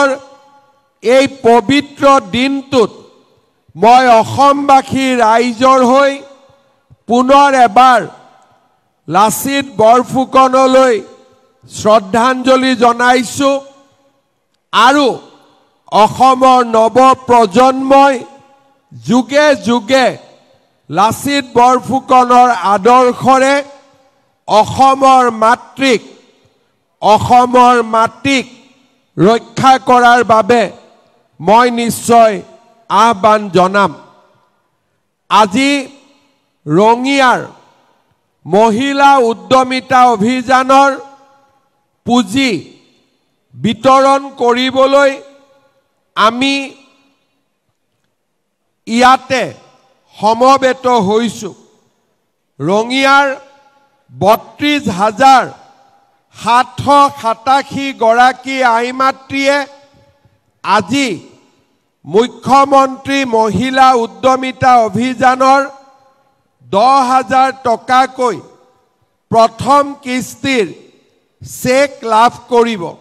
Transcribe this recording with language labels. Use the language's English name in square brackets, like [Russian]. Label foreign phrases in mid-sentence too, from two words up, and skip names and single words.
[Assamese] এই পবিত্ৰ দিনটোত মই অসমবাসী ৰাইজৰ হৈ পুনৰ এবাৰ লাচিত বৰফুকনলৈ শ্ৰদ্ধাঞ্জলি জনাইছো আৰু অসমৰ নৱ প্ৰজন্মই যুগে যুগে লাচিত বৰফুকনৰ আদৰ্শৰে অসমৰ মাটিক ৰক্ষা কৰাৰ বাবে মই নিশ্চয় আহ্বান জনাম আজি ৰঙিয়াৰ মহিলা উদ্যমিতা অভিযানৰ পুঁজি বিতৰণ কৰিবলৈ আমি ইয়াতে সমবেত হৈছোঁ ৰঙিয়াৰ 32,787 গৰাকী আইমাতৃয়ে আজি মুখ্যমন্ত্ৰী মহিলা উদ্যমিতা অভিযানৰ 10,000 টকাকৈ প্ৰথম কিস্তিৰ চেক লাভ কৰিব